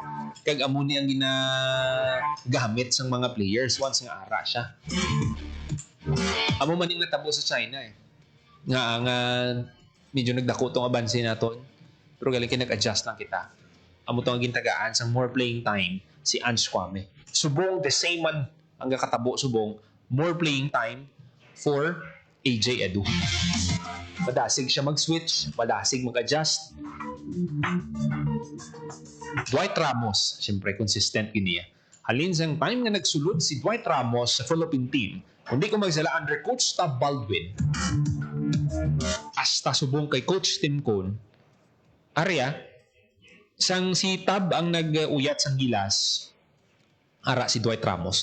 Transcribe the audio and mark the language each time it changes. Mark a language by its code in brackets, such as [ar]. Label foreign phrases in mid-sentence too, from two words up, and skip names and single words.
[hil] Kag amo ni ang ginagamit sa mga players once nga ara siya. Amo man yung natabo sa China eh. Nga medyo nagdako itong abansin naton. Pero galing nag-adjust lang kita. Amo itong gintagaan sa [en] more playing time [hil] si Ange Kwame. Subong [en] the same [hil] man ang katabo subong [en] more playing time for [hil] AJ Edu. Madasig siya mag-switch, madasig mag-adjust. Dwight Ramos, siyempre consistent yun niya. Halin sa time nga nagsulod si Dwight Ramos sa Philippine team, kundi kung magsala under Coach Tab Baldwin, hasta subong kay Coach Tim Cone, Arya, sang si Tab ang nag-uyat sang gilas, ara si Dwight Ramos.